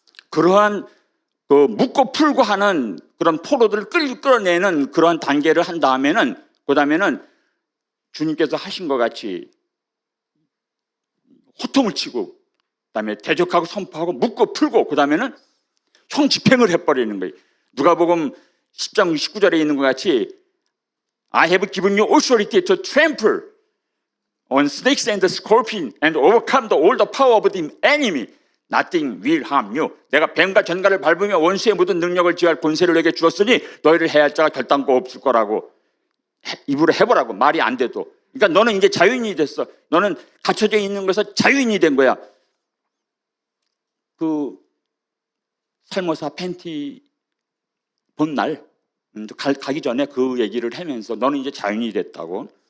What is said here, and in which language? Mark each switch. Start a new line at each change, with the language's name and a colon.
Korean: 그러한 그 묻고 풀고 하는 그런 포로들을 끌어내는 그런 단계를 한 다음에는, 그 다음에는 주님께서 하신 것 같이 호통을 치고, 그다음에 대적하고 선포하고 묻고 풀고, 그다음에는 형 집행을 해버리는 거예요. 누가복음 10장 19절에 있는 것 같이
English: I have given you authority to trample on snakes and scorpions and overcome all the power of the enemy. Nothing will harm you.
Korean: 내가 뱀과 전갈을 밟으며 원수의 모든 능력을 지할 권세를 너에게 주었으니 너희를 해할 자가 결단코 없을 거라고 입으로 해보라고. 말이 안 돼도. 그러니까 너는 이제 자유인이 됐어. 너는 갇혀져 있는 것에서 자유인이 된 거야. 그 살모사 팬티 본 날 가기 전에 그 얘기를 하면서 너는 이제 자유인이 됐다고.